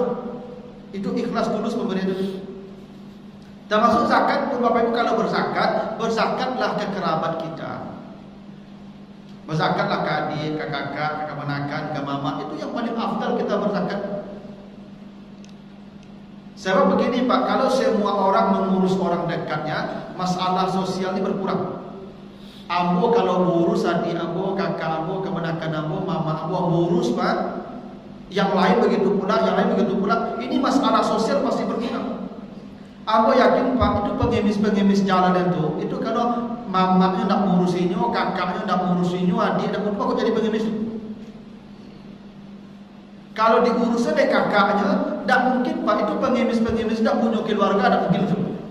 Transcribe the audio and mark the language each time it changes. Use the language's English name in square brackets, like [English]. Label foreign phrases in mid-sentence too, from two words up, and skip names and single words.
[Indonesian] Itu ikhlas tulus memberi itu. Termasuk zakat pun Bapak Ibu, kalau berzakat, berzakatlah ke kerabat kita. Berzakatlah ke adik, ke kakak, ke kemenakan, ke mama. Itu yang paling afdal kita berzakat. Sebab begini Pak, kalau semua orang mengurus orang dekatnya, masalah sosial ini berkurang. Ambo kalau ngurus adik ambo, kakak ambo, kemenakan ambo, mama ambo ngurus Pak, yang lain begitu pula, yang lain begitu pula, ini masalah sosial pasti berkurang. Aku yakin Pak, itu pengemis-pengemis jalan itu kalau mamanya nak ngurusinnya, kakaknya nak ngurusinnya, adik nak ngurusinnya, kok jadi pengemis? Kalau diurusnya dari kakaknya, tak mungkin Pak, itu pengemis-pengemis tak punya keluarga, tak mungkin itu.